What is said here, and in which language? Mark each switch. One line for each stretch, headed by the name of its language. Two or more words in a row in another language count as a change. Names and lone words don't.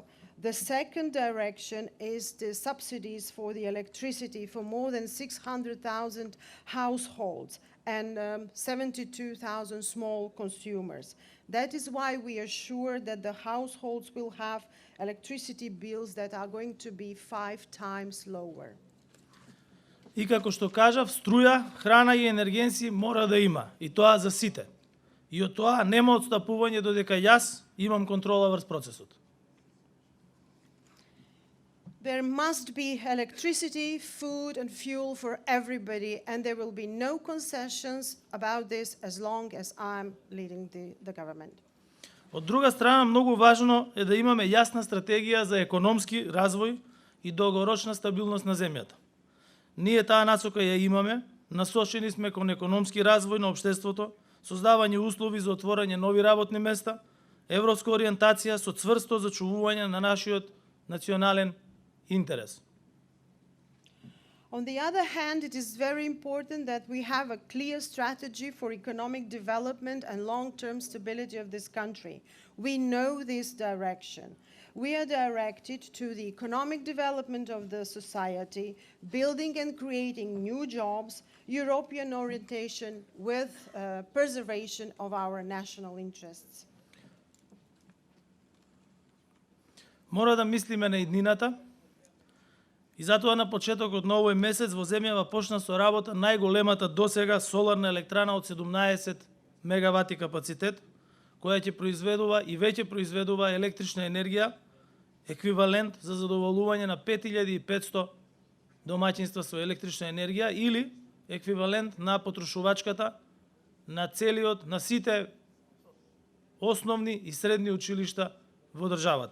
English: The second direction is the subsidies for the electricity for more than 600,000 households and 72,000 small consumers. That is why we are sure that the households will have electricity bills that are going to be 5 times lower.
Macedonian: И како што кажав, струја, храна и енергенси мора да има, и тоа за сите. И од тоа нема отстапување додека јас имам контрола врз процесот.
English: There must be electricity, food and fuel for everybody, and there will be no concessions about this as long as I'm leading the government.
Macedonian: Од друга страна, многу важно е да имаме јасна стратегија за економски развој и долгорочна стабилност на земјата. Ние таа насока ја имаме, насочени сме кон економски развој на општеството, создавање услови за отворање нови работни места, европска ориентација со цврсто зачувување на нашиот национален интерес.
English: On the other hand, it is very important that we have a clear strategy for economic development and long-term stability of this country. We know this direction. we are directed to the economic development of the society, building and creating new jobs, European orientation with preservation of our national interests.
Macedonian: Мора да мислиме на иднината и затоа на почетокот на овој месец во земјава почна со работа најголемата досега соларна електрана од 17 мегавати капацитет, која ќе произведува и веќе произведува електрична енергија, еквивалент за задоволување на 5500 домаќинства со електрична енергија или еквивалент на потрошувачката на целиот, на сите основни и средни училишта во државата.